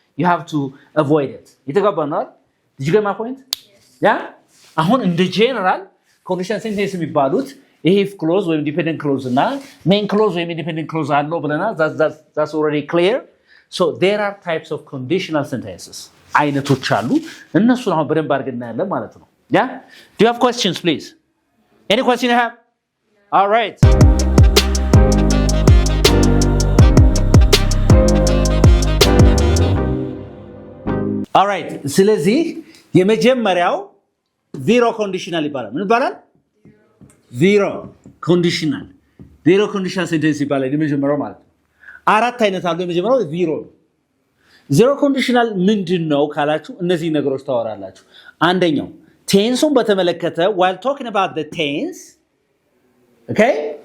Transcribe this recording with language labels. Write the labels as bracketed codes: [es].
[en] You have to avoid it. [am] የተገባ ነው? [en] Did you get my point? Yes. Yeah? [am] አሁን እንደ general conditional sentence የሚባሉት if clause ወይም dependent clause እና main clause ወይም independent clause አለው ብለናል. [en] That's already clear. So there are types of conditional sentences. [am] አይነቶች አሉ. እነሱን አሁን በደንብ አድርገን እናያለን ማለት ነው. [en] Yeah? Do you have questions please? Any question you have? All right. [am] alright ስለዚህ የመጀመሪያው ዜሮ ኮንዲሽናል ይባላል ምን ይባላል ዜሮ ኮንዲሽናል ሴንቴንስ ይባላል የመጀመሪያው ማለት ነው አራት አይነት አሉ የመጀመሪያው ዜሮ ኮንዲሽናል ምንድነው ካላችሁ እነዚህ ነገሮች ታወራላችሁ አንደኛው ቴንሱን በተመለከተ [en] while talking about the tense okay